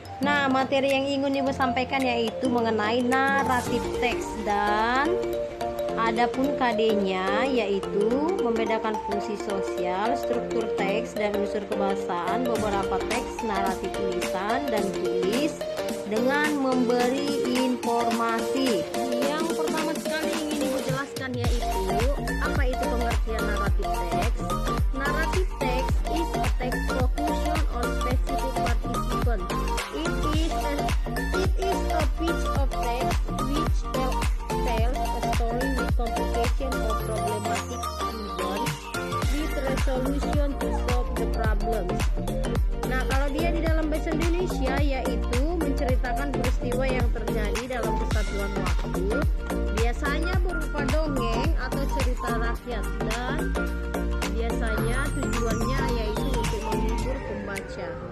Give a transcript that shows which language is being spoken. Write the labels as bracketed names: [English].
[Indonesian] Nah, materi yang ingin ibu sampaikan yaitu mengenai naratif teks, dan adapun KD-nya yaitu membedakan fungsi sosial, struktur teks, dan unsur kebahasaan beberapa teks naratif tulisan dan tulis dengan memberi informasi. Yang pertama sekali ingin ibu jelaskan yaitu apa itu pengertian naratif teks. [English] Naratif text is a text locution or specific participant. It is a piece of text which tells a story with complication or problematic events with resolution to solve the problems. [Indonesian] Nah, kalau dia di dalam bahasa Indonesia yaitu menceritakan peristiwa yang terjadi dalam kesatuan waktu, biasanya berupa dongeng atau cerita rakyat, dan biasanya tujuannya yaitu untuk menghibur pembaca.